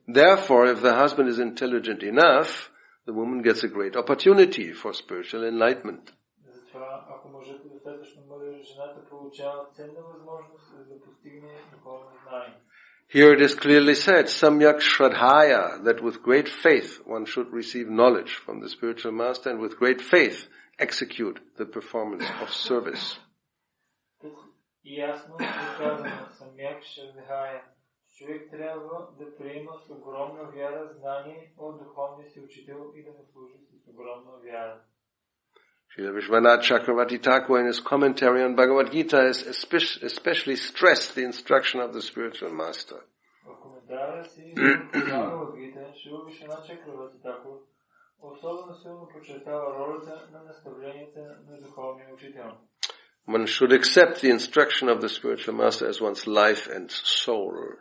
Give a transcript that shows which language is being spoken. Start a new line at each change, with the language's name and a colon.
English: Therefore, if the husband is intelligent enough, the woman gets a great opportunity for spiritual enlightenment.
Bulgarian: Затова, ако мъжът е достатъчно мъдър, жената получава ценна възможност да постигне духовно знание.
English: Here it is clearly said, Samyak Shraddhaya, that with great faith one should receive knowledge from the spiritual master and with great faith execute the performance of service.
Bulgarian: И ясно е казано, Самyak Shraddhaya, човек трябва да приема с огромна вяра знание от духовния си учител и да му служи с огромна вяра.
English: Srila Vishwanath Chakravarti Thakur in his commentary on Bhagavad Gita has especially stressed the instruction of the spiritual master.
Bulgarian: В коментара си Бхагавад Гита, Шрила Вишванат Чакраварти Тхакур особено силно подчертава ролята на наставленията на духовния учител.
English: One should accept the instruction of the spiritual master as one's life and soul.